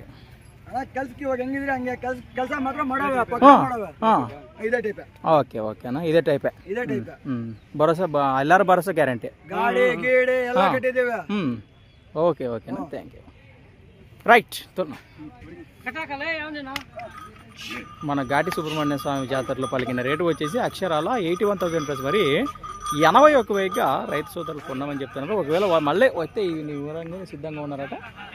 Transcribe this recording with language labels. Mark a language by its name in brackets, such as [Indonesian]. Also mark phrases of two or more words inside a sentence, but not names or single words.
[Kannada] ಕೆಲ್ಸಕ್ಕೆ ಇವಾಗ ಹೆಂಗಿದ್ರೆ ಹಂಗೆ ಕೆಲಸ ಮಾತ್ರ ಓಕೆ ಓಕೆನಾ ಇದೇ ಟೈಪೇ ಭರೋಸಾ ಎಲ್ಲಾರು ಭರೋಸಾ ಗ್ಯಾರಂಟಿ ಗಾಡಿ ಗೀಡಿ ಎಲ್ಲ ಕಟ್ಟಿದ್ದೇವೆ ಓಕೆ ಓಕೆನಾ [English] thank you [Telugu] రైట్ మన ఘాటి సుబ్రహ్మణ్య స్వామి జాతరలో పలికిన రేటు వచ్చేసి అక్షరాల 81,000 ప్లస్ మరి 81,000గా రైతు సోదరులు కొన్నామని చెప్తున్నారు. ఒకవేళ మళ్ళీ వస్తే ఈ వివరంగా సిద్ధంగా ఉన్నారట.